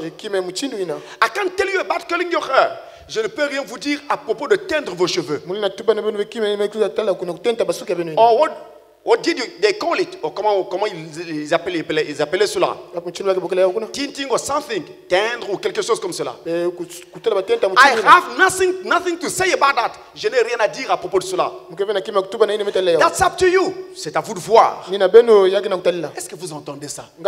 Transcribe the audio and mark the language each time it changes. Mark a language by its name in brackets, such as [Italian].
[English] I can't tell you about curling your hair. [French] Je ne peux rien vous dire à propos de teindre vos cheveux. [English] Or what did they call it? [French] Or comment ils appelaient cela? [English] Tinting or something. [French] Teindre ou quelque chose comme cela. [English] I have nothing to say about that. [French] Je n'ai rien à dire à propos de cela. [English] That's up to you. [French] C'est à vous de voir. Est-ce que vous entendez ça?